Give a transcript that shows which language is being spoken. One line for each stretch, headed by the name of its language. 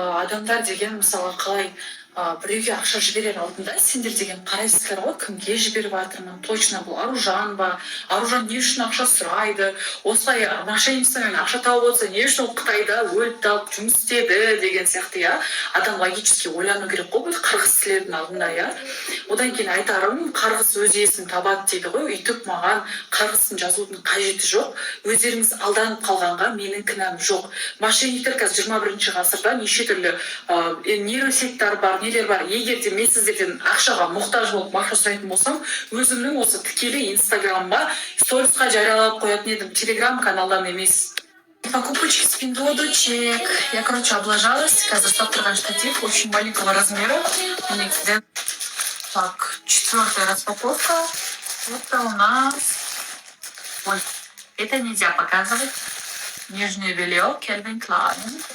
Kazakh: Адамдар деген мысалы қалай біреуге ақша жіберер алдында сендер деген қарайсыздар ғой, кімге жіберіп жатырмын, точно бұл Аружан ба, Аружан не үшін ақша сұрайды, осылай мошенничествомен ақша тауып отса не үшін ол Қытайда өліп талып жұмыс істеді деген сияқты, адам логически ойлану керек қой, бұл қырғыз кісілердің алдында, одан кейін айтарым, қарғыс өз иесін табады дейді ғой, үйтіп маған қарғысын жазудың қажеті жоқ, өздеріңіз алданып қалғанға менің кінәм жоқ. Мошенниктер қазір 21 ғасырда неше түрлі нейросеттер бар, нелер бар. Егер де мен сіздерден ақшаға мұқтаж болып ақша сұрайтын болсам, өзімнің осы тікелей инстаграмға сторисқа жариялап қоятын едім, телеграм каналдан емес.
Russian: Покупочки с пиндодочек. Я, короче, облажалась.
Kazakh: Қазір ұстап тұрған штатив
Russian: очень маленького размера. Так, 4-я распаковка. Это у нас... Ой, это нельзя показывать. Нижнее белье Calvin Klein.